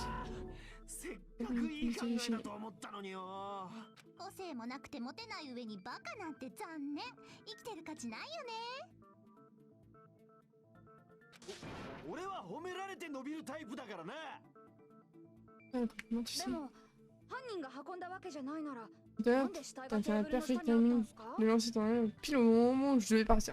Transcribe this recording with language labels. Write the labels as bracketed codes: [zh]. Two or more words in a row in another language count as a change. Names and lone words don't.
[ja] 個性もなくてモテない上にバカなんて残念。生きてる価値ないよね。俺は褒められて伸びるタイプだからな。 [fr] Comment tu sais? [ja] でも犯人が運んだわけじゃないなら [fr] D'ailleurs, [ja] なんで死体 [fr] t'as [ja] が [fr] fait [ja] テー [fr] un [ja] ブルの下 [en] perfect [ja] にあったん [en] timing [ja] すか？ [fr] de lancer dans l'air pile au moment où je devais partir.